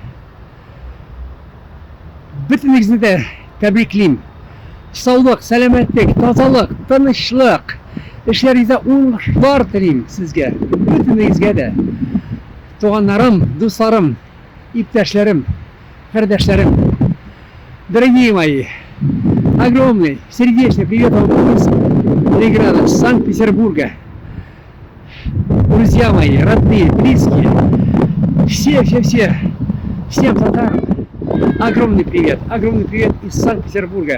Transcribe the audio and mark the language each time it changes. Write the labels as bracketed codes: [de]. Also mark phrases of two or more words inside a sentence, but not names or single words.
[tt] Бөтенегезне дә тәбриклим. Саулык, сәламәтлек, тазалык, тынычлык, эшләрегездә уңышлар телим сезгә, бөтенегезгә дә. Туганнарым, дусларым, иптәшләрем, кардәшләрем. [ru] Дорогие мои, огромный, сердечный привет вам из Ленинграда, Санкт-Петербурга. Друзья мои, родные, близкие, всем татарам огромный привет из Санкт-Петербурга.